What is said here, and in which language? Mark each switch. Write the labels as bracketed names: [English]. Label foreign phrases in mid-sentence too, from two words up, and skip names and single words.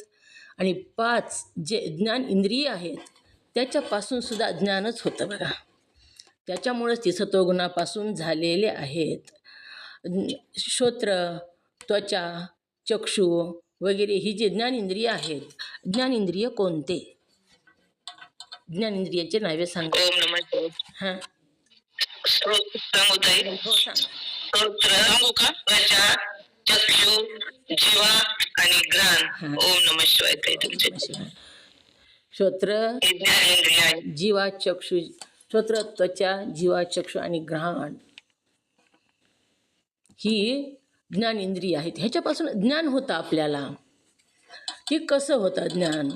[Marathi] आणि 5 जे ज्ञान इंद्रिय आहेत त्याच्यापासून सुद्धा ज्ञानच होतं बघा, त्याच्यामुळेच ती सत्वगुणापासून झालेले आहेत. श्रोत्र, त्वचा, चक्षु वगैरे ही जी ज्ञानेंद्रिय आहेत, ज्ञानेंद्रिय कोणते? ज्ञानेंद्रियाचे नावे सांगा. [Sanskrit] ओम नमः शिवाय. [Marathi] हां, सांगू ताई? हो सांगा. श्रोत्र, सांगू का? त्वचा, चक्षु, जीवा आणि घ्राण. [Sanskrit] ओम नमः शिवाय [Marathi] ताई. तुमचे श्रोत्र, हे ज्ञानेंद्रिय आहे. जीवा, चक्षु, श्रोत्र, त्वचा, जीवा, चक्षु आणि घ्राण ही ज्ञानेंद्रिय आहेत. ह्याच्यापासून ज्ञान होतं आपल्याला. की कसं होतं ज्ञान?